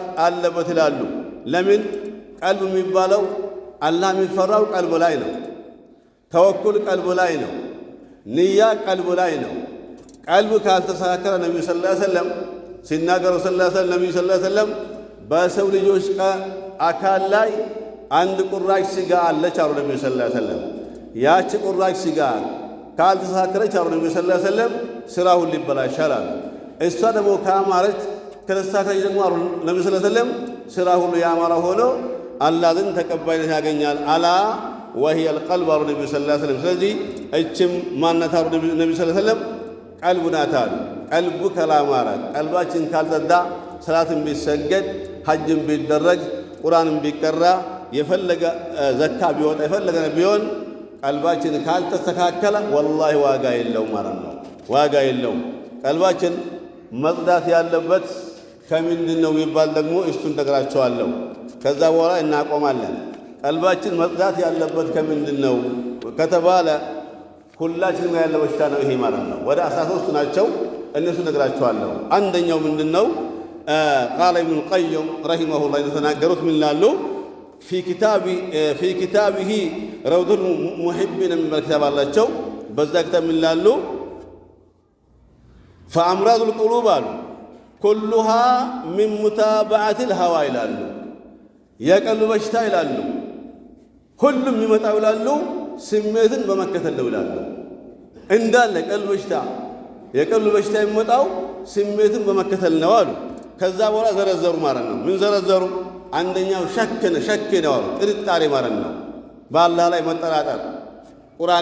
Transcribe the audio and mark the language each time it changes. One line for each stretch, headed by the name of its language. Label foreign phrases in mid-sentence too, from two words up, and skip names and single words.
Amharic: አለበት ይላሉ ለምን ቀልብ የሚባለው አላህ የሚፈራው ቀልብ ላይ ነው ተወኩል ቀልብ ላይ ነው ንያ ቀልብ ላይ ነው ቀልብ ካልተስተካከለ ነብዩ
Arabic: صلى الله عليه وسلم
Amharic: ሲናገሩ
Arabic: صلى الله عليه وسلم
Amharic: በሰው ልጆች አካል ላይ አንድ ቁራጭ ስጋ አለች አሉ ነብዩ
Arabic: صلى الله عليه وسلم
Amharic: ያቺ ቁራጭ ስጋ ካልተስተካከለች አሉ ነብዩ
Arabic: صلى الله عليه وسلم
Amharic: ስራው ሊበላሻል አሉ እሷ ደግሞ ካማረች ከተስተካከለች ደግሞ አሉ ነብዩ ሰለላሁ ዐለይሂ ወሰለም ስራ ሁሉ ያማረ ሆኖ አላህ ዘንድ ተቀባይነት ያገኛል
Arabic: ألا وهي القلب
Amharic: አሉ ነብዩ
Arabic: صلى الله عليه وسلم
Amharic: ስለዚህ እችም ማናት አሉ ነብዩ
Arabic: صلى الله عليه
Amharic: ወሰለም ቀልቡናታል ቀልቡ ከላማረ ቀልባችን ካልጸዳ ሰላትን ቢሰገድ ሐጅም ቢደረግ ቁርአንም ቢቀራ የፈለገ ዘካ ቢወጣ የፈለገ ቢሆን ቀልባችን ካልተስተካከለ ወላሂ ዋጋ የለውም ማለት ነው ዋጋ የለውም ቀልባችን መጽዳት ያለበት ከምንድነው ይባል ደግሞ እሱን ተግራቸዋለሁ ከዛ በኋላ እናቆማለን ቀልባችን መጽዳት ያለበት ከምንድነው ከተባለ ሁላችንም ያለ በሽታ ነው ይሄ ማለት ነው ወደ 13 ናቸው እነሱ ነግራቸዋለሁ አንደኛው ምንድነው
Arabic: قال ابن القيم رحمه الله
Amharic: የተናገሩት ምን ላሉ
Arabic: في كتابه روض المحبين من الكتاب
Amharic: አላቸው በዛ ክታብ ምን ላሉ
Arabic: فامراض القلوب
Amharic: አሉ
Arabic: كلها من متابعه الهوى
Amharic: ይላሉ የቀልብ በሽታ ይላሉ ሁሉም ይመጣው ይላሉ ስሜትን በመከተል ነው ይላሉ እንዳለ ቀልብ በሽታ የቀልብ በሽታ የሚመጣው ስሜትን በመከተል ነው አሉ ከዛ በኋላ ዘረዘሩ ማለት ነው ምን ዘረዘሩ አንደኛው ሸክ ነው አሉ ጥርጣሬ ማለት ነው በአላህ ላይ መጠራጠር ቁርአን